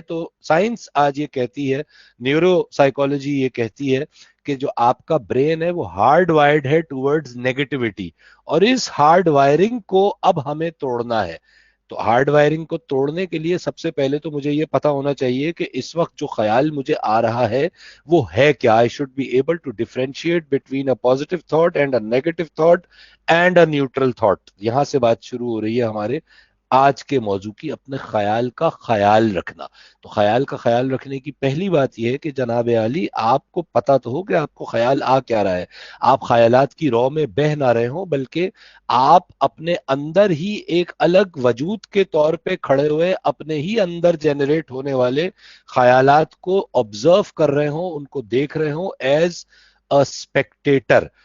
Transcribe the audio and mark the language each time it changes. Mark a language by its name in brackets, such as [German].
[Urdu] تو سائنس آج یہ کہتی ہے, نیورو سائیکالوجی یہ کہتی ہے کہ جو آپ کا برین ہے وہ ہارڈ وائرڈ ہے ٹورڈز نیگیٹیوٹی, اور اس ہارڈ وائرنگ کو اب ہمیں توڑنا ہے. تو ہارڈ وائرنگ کو توڑنے کے لیے سب سے پہلے تو مجھے یہ پتا ہونا چاہیے کہ اس وقت جو خیال مجھے آ رہا ہے وہ ہے کیا. [English] I should be able to differentiate between a positive thought and a negative thought and a neutral thought. [Urdu] یہاں سے بات شروع ہو رہی ہے ہمارے آج کے موضوع کی, اپنے خیال کا خیال رکھنا. تو خیال کا خیال رکھنے کی پہلی بات یہ ہے کہ جناب عالی آپ کو پتا تو ہو کہ آپ کو خیال آ کیا رہا ہے. آپ خیالات کی رو میں بہہ نہ رہے ہوں, بلکہ آپ اپنے اندر ہی ایک الگ وجود کے طور پہ کھڑے ہوئے اپنے ہی اندر جنریٹ ہونے والے خیالات کو آبزرو کر رہے ہوں, ان کو دیکھ رہے ہوں [English] As a spectator.